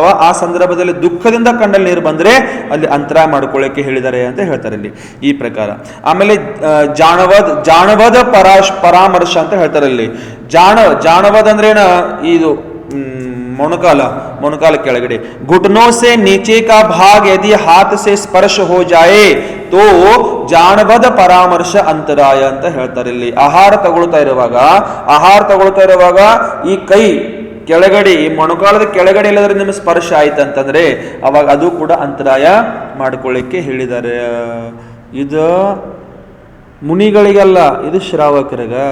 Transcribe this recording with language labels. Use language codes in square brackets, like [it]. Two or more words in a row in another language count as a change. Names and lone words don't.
[kn] ಆ ಸಂದರ್ಭದಲ್ಲಿ ದುಃಖದಿಂದ ಕಣ್ಣಲ್ಲಿ ನೀರು ಬಂದ್ರೆ ಅಲ್ಲಿ ಅಂತರಾಯ ಮಾಡ್ಕೊಳ್ಳಿಕ್ಕೆ ಹೇಳಿದ್ದಾರೆ ಅಂತ ಹೇಳ್ತಾರೆ ಇಲ್ಲಿ ಈ ಪ್ರಕಾರ. ಆಮೇಲೆ ಜಾಣವದ ಪರಾಮರ್ಶ ಅಂತ ಹೇಳ್ತಾರೆ ಇಲ್ಲಿ. ಜಾಣವದ ಅಂದ್ರೆ ಇದು ಮೊಣಕಾಲ ಕೆಳಗಡೆ. [hi] घुटनों से नीचे का भाग यदि हाथ से स्पर्श हो जाए तो [kn] ಜಾಣವದ ಪರಾಮರ್ಶ ಅಂತರಾಯ ಅಂತ ಹೇಳ್ತಾರೆ ಇಲ್ಲಿ. ಆಹಾರ ತಗೊಳ್ತಾ ಇರುವಾಗ ಈ ಕೈ ಕೆಳಗಡೆ, ಈ ಮೊಣಕಾಲದ ಕೆಳಗಡೆ ಎಲ್ಲಾದ್ರೂ ನಿಮ್ಮ ಸ್ಪರ್ಶ ಆಯ್ತಂತಂದ್ರೆ ಅವಾಗ ಅದು ಕೂಡ ಅಂತರಾಯ ಮಾಡ್ಕೊಳ್ಳಿಕ್ಕೆ ಹೇಳಿದ್ದಾರೆ. ಇದು ಮುನಿಗಳಿಗಲ್ಲ, ಇದು ಶ್ರಾವಕರಿಗ.